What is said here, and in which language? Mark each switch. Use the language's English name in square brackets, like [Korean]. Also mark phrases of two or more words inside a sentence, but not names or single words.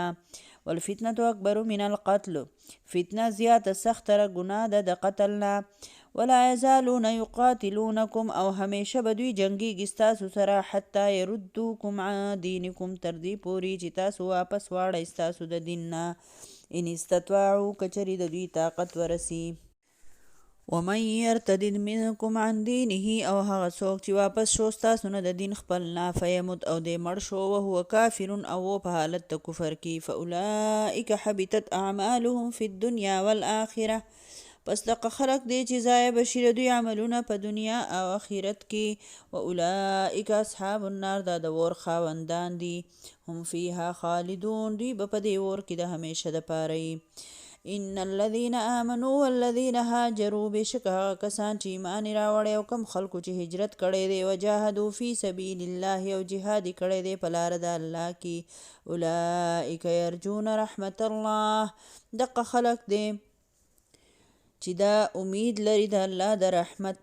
[Arabic] والفتنة اکبر من القتل، [Pashto] فتنه زیاته سختره ګناه ده د قتل نه. [Arabic] ولا یزالون یقاتلونکم، [Pashto] او همیشه به دوی جنګیږي ستاسو سره. [Arabic] حتی یردوکم عن دینکم، [Pashto] تر دې پورې چې تاسو واپس واړئ ستاسو د دین نه. [Arabic] ان استطاعوا، [Pashto] کچرې د دوی طاقت ورسي. [Arabic] ومن يرتد منكم عن دینه، [Pashto] او هغه څوک چې واپس شو ستاسو نه د دین خپل نه. فیمت، او دی مړ شو. [Arabic] وهو کافر، [Pashto] او په حالت د کفر کې. [Arabic] فاولئک حبطت اعمالهم فی الدنیا والآخره، [Pashto] پس دغه خلق دی چې ضایع بشي د دوی عملونه په دنیا او آخرت کې. [Arabic] واولئک اصحاب النار، [Pashto] دا د اور خاوندان دي. [Arabic] هم فیها خالدون، [Pashto] دوی به په دې اور کې د همیشه دپاره وي. [Arabic] ان الذين آمنوا والذين هاجروا، [Pashto] بشک هغه کسان چې ایمان یې راوړی او کم خلکو چې هجرت کړی دی. [Arabic] وجاهدوا فی سبیل الله، [Pashto] او جهاد یې کړی دی په لاره د الله کې. [Arabic] اولئک یرجون رحمت الله، [Pashto] دغه خلق دی چې دا امید لري د الله د رحمت.